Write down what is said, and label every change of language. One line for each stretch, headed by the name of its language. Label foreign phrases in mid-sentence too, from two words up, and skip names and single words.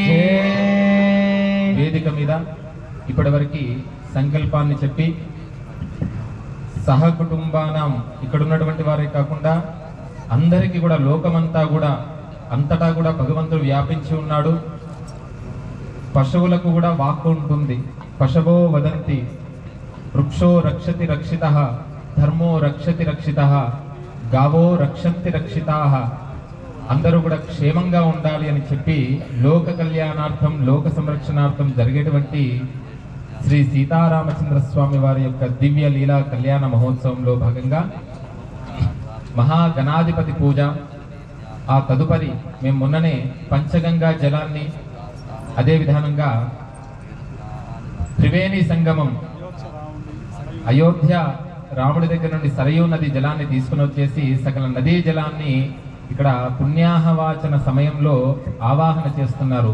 Telugu: వేదిక మీద ఇప్పటివరకు సంకల్పాన్ని చెప్పి సహకుటుంబానం ఇక్కడ ఉన్నటువంటి వారే కాకుండా అందరికీ కూడా లోకమంతా కూడా అంతటా కూడా భగవంతుడు వ్యాపించి ఉన్నాడు. పశువులకు కూడా వాక్కు ఉంటుంది.
Sanskrit: పశవో వదంతి వృక్షో రక్షతి రక్షితః ధర్మో రక్షతి రక్షితః గావో రక్షంతి రక్షితాః.
Telugu: అందరూ కూడా క్షేమంగా ఉండాలి అని చెప్పి లోక కళ్యాణార్థం లోక సంరక్షణార్థం జరిగేటువంటి శ్రీ సీతారామచంద్ర స్వామి వారి యొక్క దివ్య లీలా కళ్యాణ మహోత్సవంలో భాగంగా మహాగణాధిపతి పూజ, ఆ తదుపరి మేము మొన్ననే పంచగంగా జలాన్ని, అదే విధానంగా త్రివేణి సంగమం అయోధ్య రాముడి దగ్గర నుండి సరయూ నది జలాన్ని తీసుకుని వచ్చేసి సకల నదీ జలాన్ని ఇక్కడ పుణ్యాహవాచన సమయంలో ఆవాహన చేస్తున్నారు.